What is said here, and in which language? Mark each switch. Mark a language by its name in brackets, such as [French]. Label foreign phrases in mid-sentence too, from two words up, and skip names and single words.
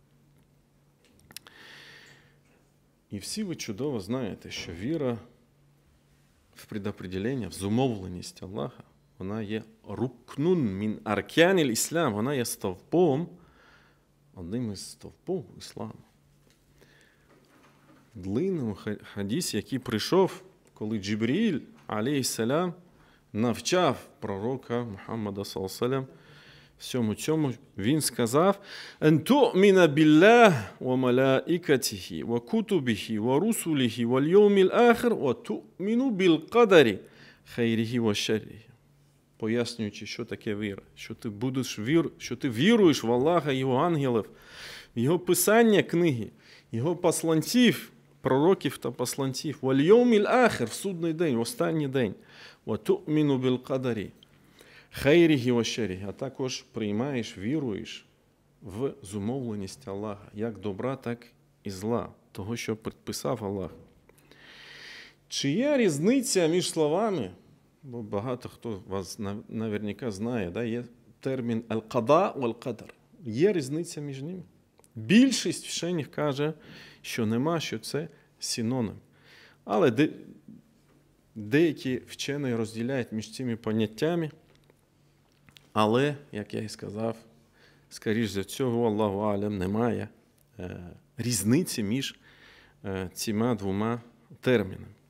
[Ukrainian] І всі ви чудово знаєте, що віра в предопределення, в зумовленість Аллаха, вона є [Arabic] ركن من أركان الإسلام, [Ukrainian] вона є стовпом, одним із стовпів ісламу. В длинному хадісі, який прийшов, коли Джибріїль, алейхіссалям, навчав пророка Мухаммада, саллаллаху всьому цьому, він сказав: [Arabic] «أن تؤمن بالله وملائكته وكتبه ورسله واليوم الآخر وتؤمن بالقدر خيره وشره». [Ukrainian] пояснюючи, що таке віра. Що ти віруєш в Аллаха, Його ангелів, в Його писання книги, Його посланців, пророків та посланців. [Arabic] «واليوم الآخر» – [Ukrainian] в судний день, в останній день. [Arabic] «وتؤمن بالقدر خيره وشره», [Ukrainian] а також приймаєш, віруєш в зумовленість Аллаха, як добра, так і зла, того, що предписав Аллах. Чи є різниця між словами? Бо багато хто вас наверняка знає, да? Є термін [Arabic] «القضاء والقدر. [Ukrainian] Є різниця між ними? Більшість вчених каже, що нема, що це синонім. Але деякі вчені розділяють між цими поняттями. Але, як я і сказав, скоріш за цього, [Arabic] الله أعلم, [Ukrainian] немає різниці між цими двома термінами.